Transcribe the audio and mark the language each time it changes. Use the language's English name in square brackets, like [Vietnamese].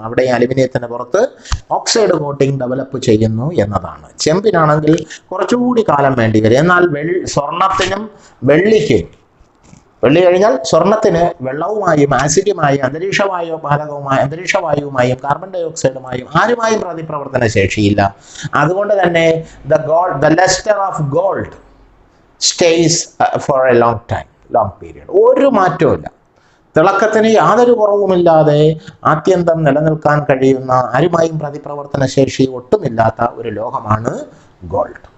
[Malayalam] അവിടെ ഈ അലുമിനിയത്തിന് പുറത്ത് ഓക്സൈഡ് കോട്ടിംഗ് ഡെവലപ്പ് ചെയ്യുന്നു എന്നതാണ്. ചെമ്പിനാണെങ്കിൽ കുറച്ചുകൂടി കാലം വേണ്ടി വരും. എന്നാൽ സ്വർണത്തിനും വെള്ളിക്കും, വെള്ളി കഴിഞ്ഞാൽ സ്വർണത്തിന് വെള്ളവുമായും ആസിഡുമായും അന്തരീക്ഷവായുവുമായും കാർബൺ ഡൈ ഓക്സൈഡുമായും ആരുമായും പ്രതിപ്രവർത്തന ശേഷിയില്ല. അതുകൊണ്ട് തന്നെ [English] the luster of gold stays for a long period. [Malayalam] ഒരു മാറ്റവുമില്ല. തിളക്കത്തിന് യാതൊരു കുറവുമില്ലാതെ ആത്യന്തം നിലനിൽക്കാൻ കഴിയുന്ന, ആരുമായും പ്രതിപ്രവർത്തന ശേഷി ഒട്ടുമില്ലാത്ത ഒരു ലോഹമാണ് ഗോൾഡ്.